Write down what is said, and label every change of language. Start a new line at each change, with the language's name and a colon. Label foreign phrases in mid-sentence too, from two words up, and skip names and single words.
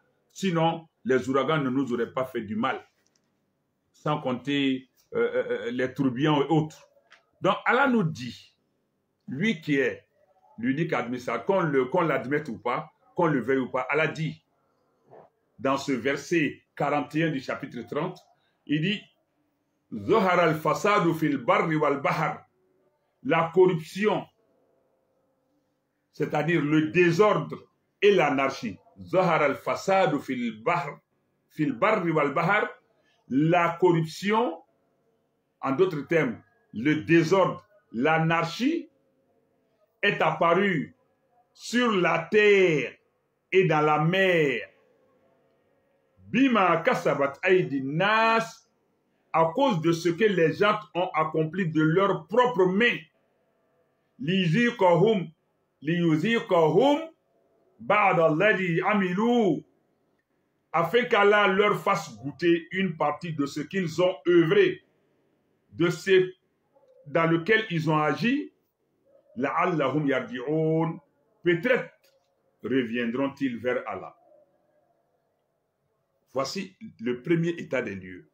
French: Sinon, les ouragans ne nous auraient pas fait du mal. Sans compter les tourbillons et autres. Donc Allah nous dit, lui qui est l'unique administrateur, qu'on l'admette ou pas, qu'on le veuille ou pas, Allah dit, dans ce verset 41 du chapitre 30, il dit,
Arabic: ظهر الفساد في البر والبحر,
French: la corruption, c'est-à-dire le désordre et l'anarchie.
Arabic: ظهر الفساد في البر والبحر,
French: la corruption, en d'autres termes, le désordre, l'anarchie, est apparue sur la terre et dans la mer.
Arabic: بما كسبت أيدي الناس,
French: à cause de ce que les gens ont accompli de leurs propres mains.
Arabic: ليذيقهم بعض الذي عملوا,
French: afin qu'Allah leur fasse goûter une partie de ce qu'ils ont œuvré, de ce dans lequel ils ont agi,
Arabic: لعلهم يرجعون,
French: peut-être reviendront-ils vers Allah. Voici le premier état des lieux.